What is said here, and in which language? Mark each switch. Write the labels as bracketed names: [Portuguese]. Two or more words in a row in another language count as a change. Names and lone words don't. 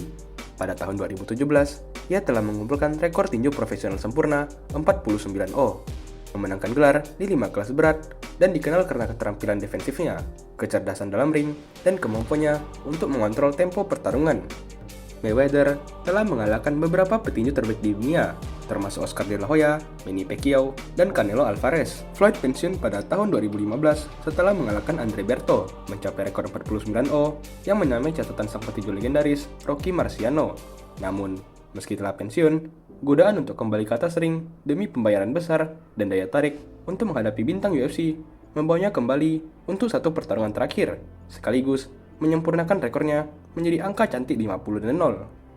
[Indonesian] Pada tahun 2017, ia telah mengumpulkan rekor tinju profesional sempurna 49-0, memenangkan gelar di 5 kelas berat, dan dikenal karena keterampilan defensifnya, kecerdasan dalam ring, dan kemampuannya untuk mengontrol tempo pertarungan. Mayweather telah mengalahkan beberapa petinju terbaik di dunia, termasuk Oscar De La Hoya, Manny Pacquiao, dan Canelo Alvarez. Floyd pensiun pada tahun 2015 setelah mengalahkan Andre Berto, mencapai rekor 49-0 yang menyamai catatan sang petinju legendaris Rocky Marciano. Namun, meski telah pensiun, godaan untuk kembali ke atas ring demi pembayaran besar dan daya tarik untuk menghadapi bintang UFC membawanya kembali untuk satu pertarungan terakhir, sekaligus menyempurnakan rekornya menjadi angka cantik 50-0.